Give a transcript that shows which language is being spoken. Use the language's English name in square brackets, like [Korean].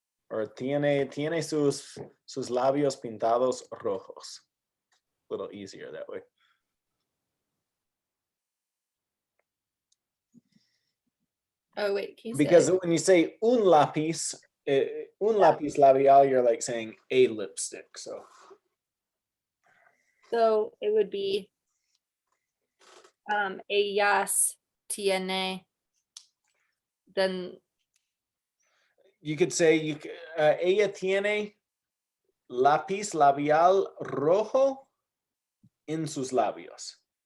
[Spanish] Or tiene sus labios pintados rojos. [English] A little easier that way. oh wait, can you Because say when you say [Spanish] un lápiz labial, [English] you're like saying a lipstick. So it would be [Spanish] ellas tiene, [English] then you could say [Spanish] ella tiene lápiz labial rojo en sus labios.